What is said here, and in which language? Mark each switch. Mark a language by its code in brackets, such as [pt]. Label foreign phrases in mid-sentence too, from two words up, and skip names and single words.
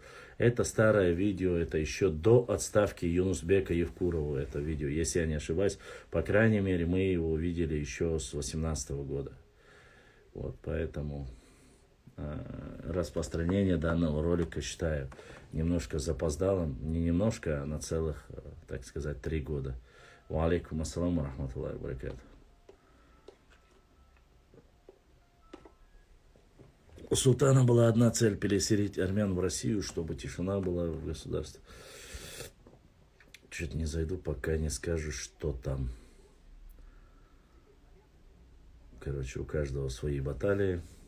[ru] Это старое видео, это еще до отставки Юнусбека Евкурова, это видео. Если я не ошибаюсь, по крайней мере, мы его видели еще с 2018 года. Вот, поэтому распространение данного ролика считаю немножко запоздалым. Не немножко, а на целых, так сказать, 3 года. [ar] وعليكم السلام ورحمة الله وبركاته. [ru] У султана была одна цель — переселить армян в Россию, чтобы тишина была в государстве. Чуть не зайду, пока не скажу, что там. Короче, у каждого свои баталии.